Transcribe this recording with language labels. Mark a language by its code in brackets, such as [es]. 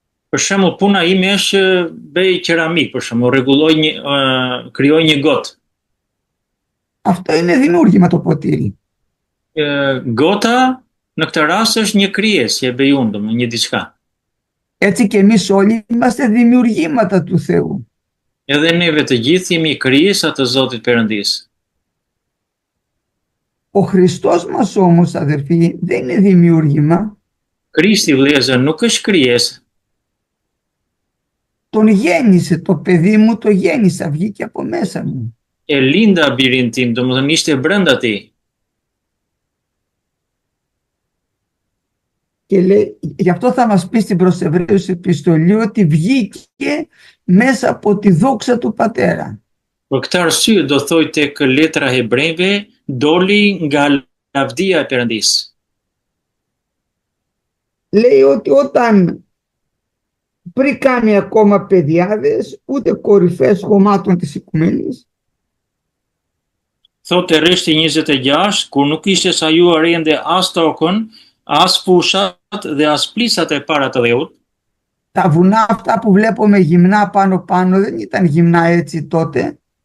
[sq] Për shembull, puna ime është që bëj keramik, për shembull, rregulloj krijoj një gotë. [el] Αυτό είναι δημιούργημα το ποτήρι. [sq] Gota në këtë rast është një krijesë që e bëj unë, domethënë një diçka. [el] Έτσι και εμείς όλοι είμαστε δημιουργήματα του Θεού. [sq] Edhe neve të gjithë jemi krijesa të Zotit Perëndis. [el] Ο Χριστός μας όμως, αδερφοί, δεν είναι δημιούργημα. [sq] Krishti vëllezër nuk është krijesë. [el] Τον γέννησε, το παιδί μου το γέννησα, βγήκε από μέσα μου. [sq] E linda birin tim, domethënë ishte brenda ti. [el] Και λέει, γι' αυτό θα μας πει στην προς Εβραίους επιστολή ότι βγήκε μέσα από τη δόξα του Πατέρα. [sq] Për këtë arsye do thoj tek letra hebrejve, doli nga lavdia e Perëndis. [el] Λέει ότι όταν πριν κάνει ακόμα παιδιάδες, ούτε κορυφές χωμάτων της οικουμένης, [sq] Thotë rreshti 26, kur nuk ishte sajuar ende as tokën, as fushat dhe as plisat e para të dheut. [el] τα βουνά αυτά που βλέπουμε γυμνά πάνω δεν ήταν γυμνά έτσι τότε.